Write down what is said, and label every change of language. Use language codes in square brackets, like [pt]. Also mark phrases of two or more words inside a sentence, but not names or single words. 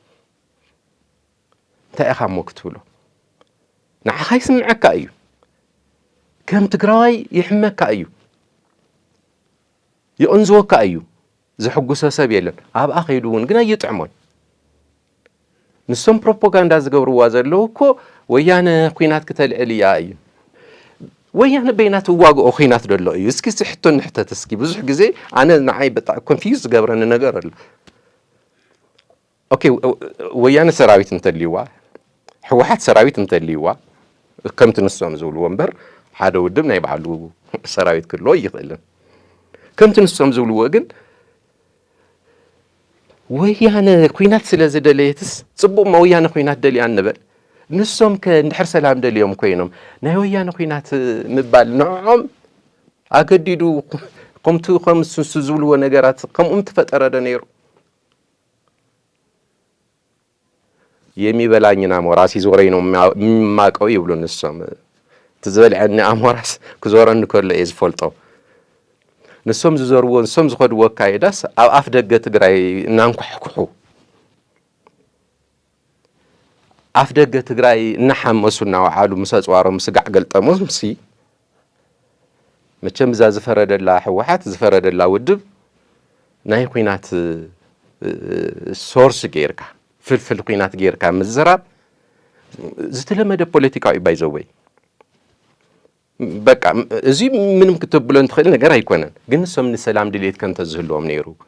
[ti] እንታይ ኢኻ እሞ ክትብሎ ንዓኻ ይስምዐካ እዩ ከም ትግራዋይ ይሕመካ እዩ ይቕንዝወካ እዩ ዝሕጉሶ ሰብ የለን ኣብኣ ኸይዱ እውን ግን ኣይጥዕሞን ንሶም ፕሮፓጋንዳ ዝገብርዋ ዘለዉ እኮ ወያነ ኩናት ክተልዕል እያ እዩ ወያነ በይናት ዋግኦ ኩናት ደሎ እዩ እስኪ ሕቶ ንሕተት እስኪ ብዙሕ ግዜ ኣነ ንዓይ በጣም ኮንፊውዝ ዝገብረኒ ነገር ኣሎ ኦኬ ወያነ ሰራዊት እንተልይዋ ሕወሓት ሰራዊት እንተልይዋ ከምቲ ንሶም ዝብልዎ እምበር ሓደ ውድብ ናይ ባዕሉ ሰራዊት ክህልዎ ይኽእልን ከምቲ ንሶም ዝብልዎ ግን ወያነ ኩናት ስለ ዝደለየትስ ጽቡቕ ወያነ ኩናት ደልያ እንበል ንሶም ከእንድሕር ሰላም ደልዮም ኮይኖም ናይ ወያነ ኩናት ምባል ንዖም ኣገዲዱ ከምቲ ከምሱ ዝብልዎ ነገራት ከምኡም ትፈጠረደ ነይሩ [am] የሚበላኝና ሞራስ ይዞረኝ ነው የማውቀው [ti] ይብሉ ንሶም ትዝበልዐኒ ኣሞራስ ክዞረኒ ከሎ እየ ዝፈልጦ ንሶም ዝዞርዎ ንሶም ዝኸድዎ ኣካይዳስ ኣብ ኣፍ ደገ ትግራይ እናንኳሕኩሑ ኣፍ ደገ ትግራይ እናሓመሱ እናወዓሉ ምስ ኣፅዋሮም ስጋዕ ገልጠሙ ምሲ መቸም እዛ ዝፈረደላ ሕወሓት ዝፈረደላ ውድብ ናይ ኩናት ሶርስ ጌርካ ፍልፍል ኩናት ጌርካ ምዝራብ ዝተለመደ ፖለቲካዊ ባይዘወይ በቃ እዚ ምንም ክትብሎ እንትኽእል ነገር ኣይኮነን ግን ንሶም ንሰላም ድሌት ከም ተዝህልዎም ነይሩ